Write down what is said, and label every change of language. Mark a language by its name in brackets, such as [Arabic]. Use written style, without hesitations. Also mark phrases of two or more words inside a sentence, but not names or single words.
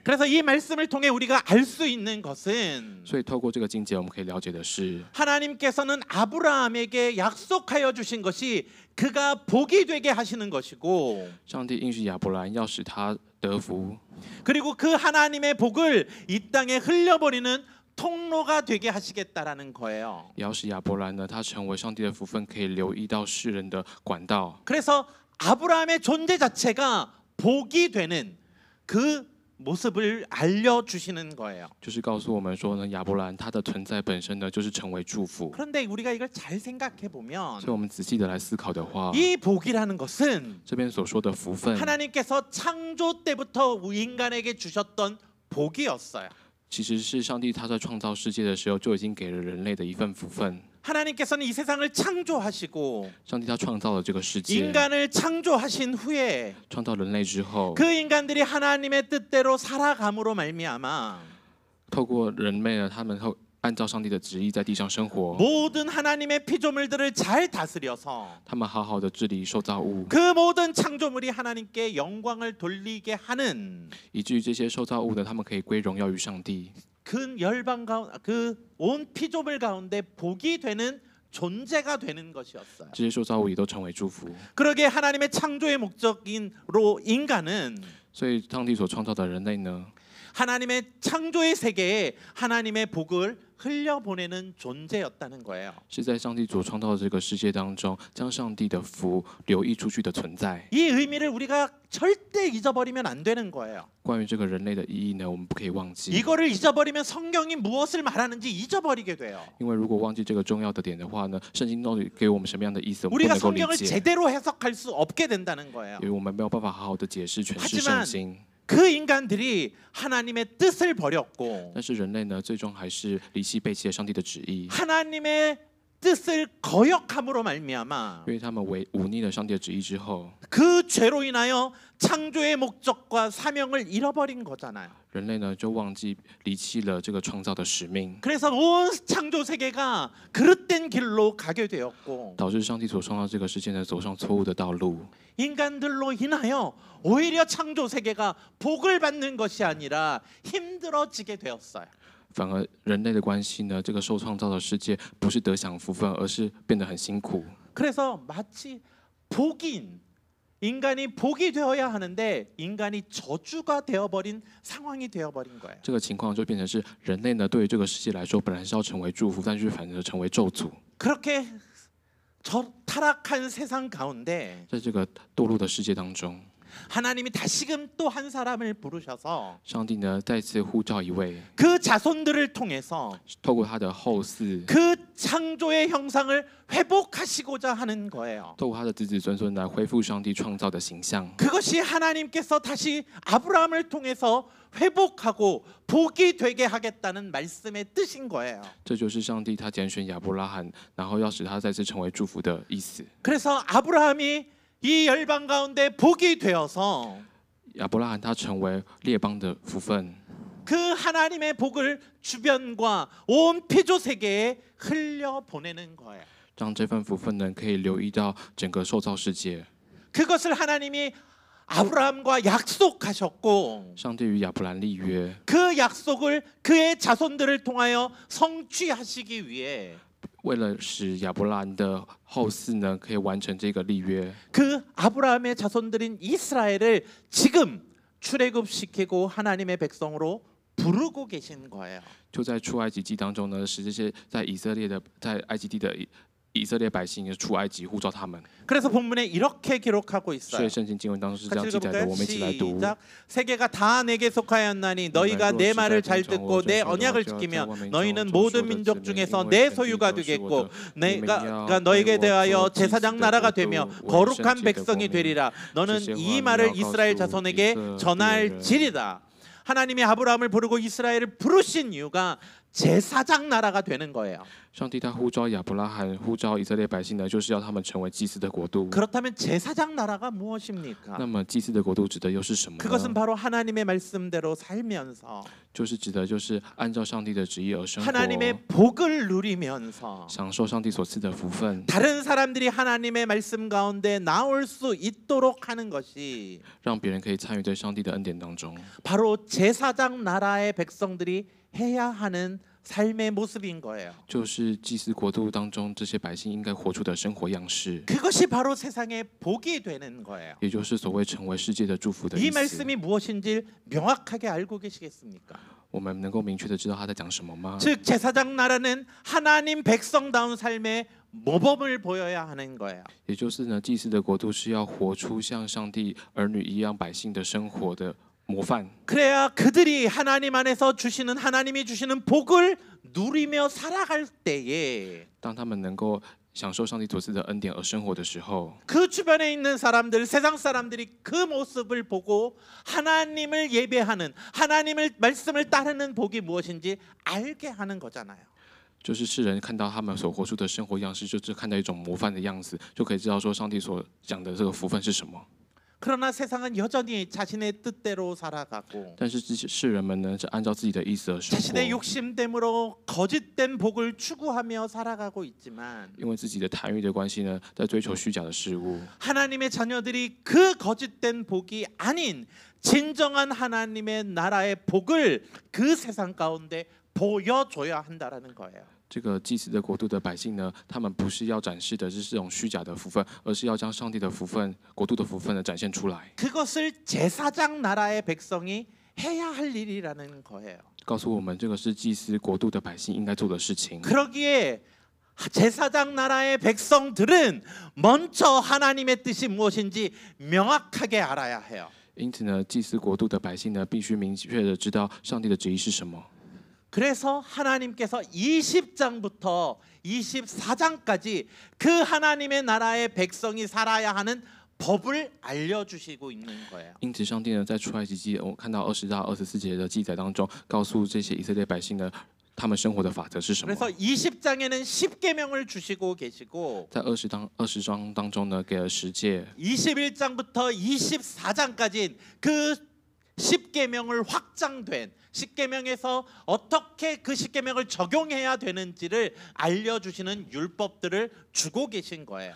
[Korean] 그래서 이 말씀을 통해 우리가 알 수 있는 것은 [Chinese] 所以透过这个经节，我们可以了解的是， [Korean] 하나님께서는 아브라함에게 약속하여 주신 것이 그가 복이 되게 하시는 것이고 [Chinese] 上帝应许亚伯兰要使他得福， [Korean] 그리고 그 하나님의 복을 이 땅에 흘려버리는 통로가 되게 하시겠다라는 거예요. [Chinese] 也要使亚伯兰呢，他成为上帝的福分，可以留意到世人的管道。 [Korean] 그래서 아브라함의 존재 자체가 복이 되는 그 모습을 알려주시는 거예요. [Chinese] 就是告诉我们说呢，亚伯兰他的存在本身呢，就是成为祝福。 [Korean] 그런데 우리가 이걸 잘 생각해 보면 [Chinese] 所以我们仔细的来思考的话， [Korean] 이 복이라는 것은 [Chinese] 这边所说的福分， [Korean] 하나님께서 창조 때부터 인간에게 주셨던 복이었어요. [Chinese] 其实是上帝他在创造世界的时候就已经给了人类的一份福分。 [Korean] 하나님께서는 이 세상을 창조하시고 [Chinese] 上帝他创造了这个世界， [Korean] 인간을 창조하신 후에 [Chinese] 创造人类之后， [Korean] 그 인간들이 하나님의 뜻대로 살아감으로 말미암아 [Chinese] 透过人类呢，他们会按照上帝的旨意在地上生活， [Korean] 모든 하나님의 피조물들을 잘 다스려서 [Chinese] 他们好好的治理受造物， [Korean] 그 모든 창조물이 하나님께 영광을 돌리게 하는 [Chinese] 以至于这些受造物呢，他们可以归荣耀于上帝。 [Korean] 그 열방 가운데 그 온 피조물 가운데 복이 되는 존재가 되는 것이었어요. [Chinese] 这些受造物也都成为祝福。 [Korean] 그러게 하나님의 창조의 목적인로 인간은 [Chinese] 所以，上帝所创造的人类呢， [Korean] 하나님의 창조의 세계에 하나님의 복을 흘려보내는 존재였다는 거예요. [Chinese] 是在上帝所创造的这个世界当中，将上帝的福流溢出去的存在。 [Korean] 이 의미를 우리가 절대 잊어버리면 안 되는 거예요. [Chinese] 关于这个人类的意义呢，我们不可以忘记， [Korean] 이거를 잊어버리면 성경이 무엇을 말하는지 잊어버리게 돼요. [Chinese] 因为如果忘记这个重要的点的话呢，圣经到底给我们什么样的意思，我们不 [Korean] 우리가 [Chinese] 能够理 [Korean] 성경을 [Chinese] 解， [Korean] 제대로 해석할 수 없게 된다는 거예요. [Chinese] 因为我们没有办法好好的解释诠释 [Korean] 하지만 [Chinese] 圣经。 [Korean] 그 인간들이 하나님의 뜻을 버렸고 [Chinese] 但是人类呢，最终还是离弃背弃了上帝的旨意， [Korean] 하나님의 뜻을 거역함으로 말미암아 [Chinese] 因为他们忤逆了上帝的旨意之后， [Korean] 그 죄로 인하여 창조의 목적과 사명을 잃어버린 거잖아요. [Chinese] 人类呢就忘记离弃了这个创造的使命， [Korean] 그래서 온 창조 세계가 그릇된 길로 가게 되었고 [Chinese] 导致上帝所创造这个世界呢走上错误的道路。 [Korean] 인간들로 인하여 오히려 창조 세계가 복을 받는 것이 아니라 힘들어지게 되었어요. [Chinese] 反而人类的关系呢，这个受创造的世界不是得享福分，而是变得很辛苦。 [Korean] 그래서 마치 복인 인간이 복이 되어야 하는데 인간이 저주가 되어버린 상황이 되어버린 거예요. [Chinese] 这个情况就变成是人类呢，对于这个世界来说，本来是要成为祝福，但是反而成为咒诅。 [Korean] 그렇게 타락한 세상 가운데 [Chinese] 在这个堕落的世界当中， [Korean] 하나님이 다시금 또 한 사람을 부르셔서 [Chinese] 上帝呢再次呼召一位， [Korean] 그 자손들을 통해서 [Chinese] 透过他的后嗣， [Korean] 그 창조의 형상을 회복하시고자 하는 거예요. [Chinese] 透过他的子子孙孙来恢复上帝创造的形象。 [Korean] 그것이 하나님께서 다시 아브라함을 통해서 회복하고 복이 되게 하겠다는 말씀의 뜻인 거예요. [Chinese] 这就是上帝他拣选亚伯拉罕，然后要使他再次成为祝福的意思。 [Korean] 그래서 아브라함이 이 열방 가운데 복이 되어서 [Chinese] 亚伯拉罕他成为列邦的福分， [Korean] 그 하나님의 복을 주변과 온 피조 세계에 흘려 보내는 거예요. [Chinese] 让这份福分呢可以流溢到整个受造世界。 [Korean] 그것을 하나님이 아브라함과 약속하셨고 [Chinese] 上帝与亚伯兰立约， [Korean] 그 약속을 그의 자손들을 통하여 성취하시기 위해 [Chinese] 为了使亚伯兰的后嗣呢可以完成这个立约， [Korean] 그 아브라함의 자손들인 이스라엘을 지금 출애굽시키고 하나님의 백성으로 부르고 계신 거예요. [Chinese] 就在出埃及记当中呢，使这些在埃及地的以色列百姓出埃及，呼召他们。 [Korean] 그래서 본문에 이렇게 기록하고 [Chinese] 所以 [Korean] 있어요. [Chinese] 圣经经文当中是这样 [Korean] 같이 [Chinese] 记载的， [Korean] 읽어볼까요? [Chinese] 我们一起来读。 [Korean] 시작. 세계가 다 내게 속하였나니 너희가 내 말을 잘 듣고 내 언약을 지키면 너희는 모든 민족 중에서 내 소유가 되겠고 내가 너에게 대하여 제사장 나라가 되며 거룩한 백성이 되리라. 너는 이 말을 이스라엘 자손에게 전할지리다. 하나님이 아브라함을 부르고 이스라엘을 부르신 이유가 제사장 나라가 되는 거예요. [Chinese] 上帝他呼召亚伯拉罕，呼召以色列百姓呢，就是要他们成为祭司的国度。 [Korean] 그렇다면 제사장 나라가 무엇입니까? [Chinese] 那么祭司的国度指的又是什么 [Korean] 그것은 [Chinese] 呢？ [Korean] 바로 하나님의 말씀대로 살면서 [Chinese] 就是指的就是按照上帝的旨意而生活， [Korean] 하나님의 복을 누리면서 [Chinese] 享受上帝所赐的福分， [Korean] 다른 사람들이 하나님의 말씀 가운데 나올 수 있도록 하는 것이 [Chinese] 让别人可以参与在上帝的恩典当中， [Korean] 바로 제사장 나라의 백성들이 해야 하는 삶의 모습인 거예요. [Chinese] 就是祭司国度当中这些百姓应该活出的生活样式， [Korean] 그것이 바로 세상의 복이 되는 거예요. [Chinese] 也就是所谓成为世界的祝福的 [Korean] 이 [Chinese] 意思。 [Korean] 말씀이 무엇인지 명확하게 알고 계시겠습니까? [Chinese] 我们能够明确的知道他在讲什么吗？ [Korean] 즉 제사장 나라는 하나님 백성다운 삶의 모범을 보여야 하는 거예요. [Chinese] 也就是呢，祭司的国度是要活出像上帝儿女一样百姓的生活的模范。 [Korean] 그래야 그들이 하나님 안에서 주시는 하나님이 주시는 복을 누리며 살아갈 때에 [Chinese] 当他们能够享受上帝所赐的恩典而生活的时候， [Korean] 그 주변에 있는 사람들, 세상 사람들이 그 모습을 보고 하나님을 예배하는 하나님을 말씀을 따르는 복이 무엇인지 알게 하는 거잖아요. [Chinese] 就是世人看到他们所活出的生活样式，就是看到一种模范的样子，就可以知道说上帝所讲的这个福分是什么。 [Korean] 그러나 세상은 여전히 자신의 뜻대로 살아가고 [Chinese] 但是世人们呢，是按照自己的意思而生 [Korean] 자신의 [Chinese] 活， [Korean] 욕심됨으로 거짓된 복을 추구하며 살아가고 있지만 [Chinese] 因为自己的贪欲的关系呢，在追求虚假的事物。 [Korean] 하나님의 자녀들이 그 거짓된 복이 아닌 진정한 하나님의 나라의 복을 그 세상 가운데 보여줘야 한다라는 거예요. [Chinese] 这个祭司的国度的百姓呢，他们不是要展示的是这种虚假的福分，而是要将上帝的福分、国度的福分呢展现出来， [Korean] 그것을 제사장 나라의 백성이 해야 할 일이라는 거예요. [Chinese] 告诉我们这个是祭司国度的百姓应该做的事情。 [Korean] 그러기에 제사장 나라의 백성들은 먼저 하나님의 뜻이 무엇인지 명확하게 알아야 해요. [Chinese] 因此呢，祭司国度的百姓呢，必须明确的知道上帝的旨意是什么。 [Korean] 그래서 하나님께서 20장부터 24장까지 그 하나님의 나라의 백성이 살아야 하는 법을 알려주시고 있는 거예요. [Chinese] 因此，上帝呢，在出埃及记，我看到20到24节的记载当中，告诉这些以色列百姓呢，他们生活的法则是什么？ [Korean] 그래서 20장에는 10계명을 주시고 계시고 [Chinese] 在20章当中呢，给了10诫。 [Korean] 21장부터 24장까지 그 10계명을 확장된 10계명에서 어떻게 그 10계명을 적용해야 되는지를 알려주시는 율법들을 주고 계신 거예요.